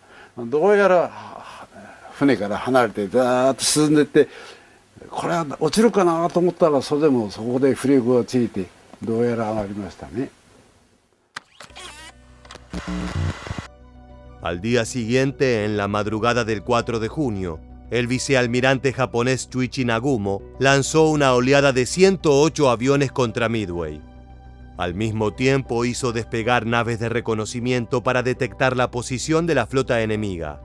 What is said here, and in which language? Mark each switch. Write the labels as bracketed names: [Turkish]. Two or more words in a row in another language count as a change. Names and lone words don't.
[Japanese] どうやら船から離れてザーッと進んでいって、これは落ちるかなと思ったら、それでもそこでフレーグがついてどうやら上がりましたね。 [Spanish] Al día siguiente, en la madrugada del 4 de junio, el vicealmirante japonés Chuichi Nagumo lanzó una oleada de 108 aviones contra Midway. Al mismo tiempo hizo despegar naves de reconocimiento para detectar la posición de la flota enemiga.